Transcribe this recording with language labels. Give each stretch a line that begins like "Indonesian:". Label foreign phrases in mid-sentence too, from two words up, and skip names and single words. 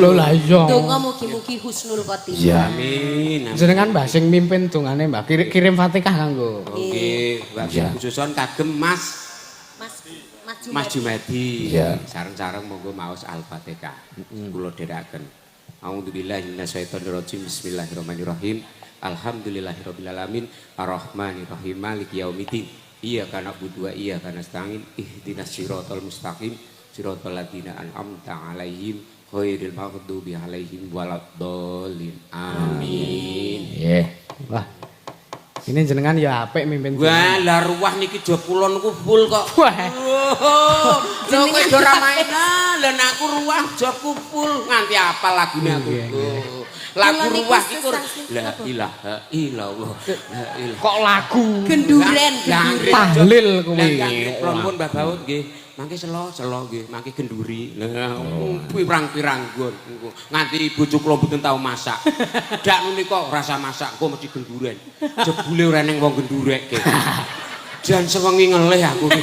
Javanese: Lho lah iya. Donga mugi-mugi
Arabic: حسن الخاتمة.
Javanese: Iya. Amin. Jenengan Mbah sing mimpin dongane Mbah kirim Fatihah kanggo. Oke, Mbak khususon kagem Mas Jumadi. Iya. Sareng-sareng monggo maos Al-Fatihah. Kula dherekaken.
Arabic: أعوذ بالله من الشيطان الرجيم. بسم الله الرحمن الرحيم. الحمد لله رب العالمين. الرحمن الرحيم. مالك يوم الدين. إياك نعبد وإياك نستعين. اهدنا الصراط المستقيم. صراط الذين أنعمت عليهم غير المغضوب عليهم ولا الضالين. Amin.
Javanese: Nggih. Wah. Ini jenengan ya apik mimpin. Wah, lah ruwah niki job kula niku full kok. Wah. Lho kok yo ora mainan, lha aku ruwah jobku full nganti apal lagune aku. Lagu ruwah iku
Arabic: لا إله إلا الله. لا إله.
Javanese: Kok lagu Genduren. tahlil kuwi. Pripun Mbah Baut nggih. Mangke selo nggih, mangke genduri. Lah pirang-pirang nggon niku. Nganti bojo kula mboten tau masak. Dak menika rasa masak kok mesti genduren. Jebule ora ning wong gendurekke. Jan sewengi ngelih aku iki.